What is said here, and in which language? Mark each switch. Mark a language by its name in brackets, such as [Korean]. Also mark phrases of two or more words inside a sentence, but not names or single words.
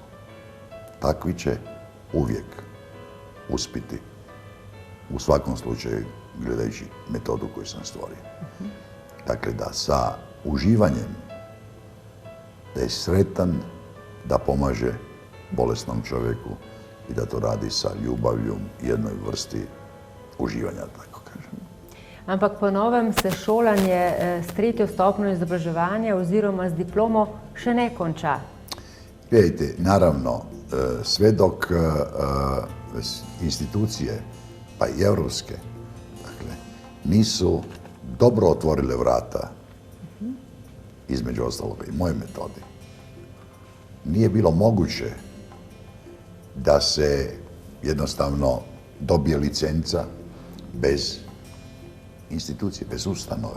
[Bosnian] Takvi će uvijek uspjeti, u svakom slučaju, gledajući metodu koju sam stvorio. Dakle, da sa uživanjem, da je sretan, da pomaže bolesnom čovjeku i da to radi sa ljubavlju jednoj vrsti uživanja, tako kažem. [Slovenian] Ampak po novem se šolanje s tretjo stopnjo izobraževanja oziroma z diplomo še ne konča. [Bosnian] Gledajte, naravno, sve dok institucije, pa i europske, dakle, nisu dobro otvorile vrata, između ostaloga i moje metodi, nije bilo moguće da se jednostavno dobije licenca bez institucije, bez ustanove.